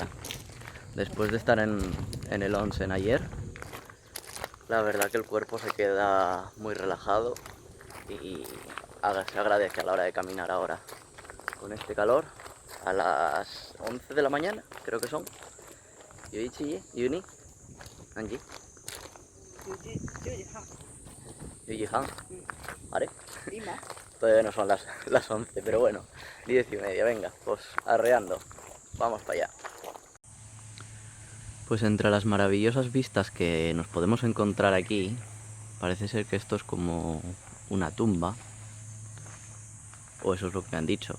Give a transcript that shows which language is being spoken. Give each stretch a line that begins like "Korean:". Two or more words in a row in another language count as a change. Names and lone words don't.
Spanish: Después de estar en el onsen ayer, la verdad que el cuerpo se queda muy relajado y se agradece a la hora de caminar ahora. Con este calor, a las 11 de la mañana, creo que son. Yuichi, Yuni, Anji.
Japanese: 10時半.
Spanish: ¿Vale? Todavía no son las 11, pero bueno, 10:30, venga, pues arreando, vamos para allá. Pues entre las maravillosas vistas que nos podemos encontrar aquí, parece ser que esto es como una tumba, o eso es lo que me han dicho.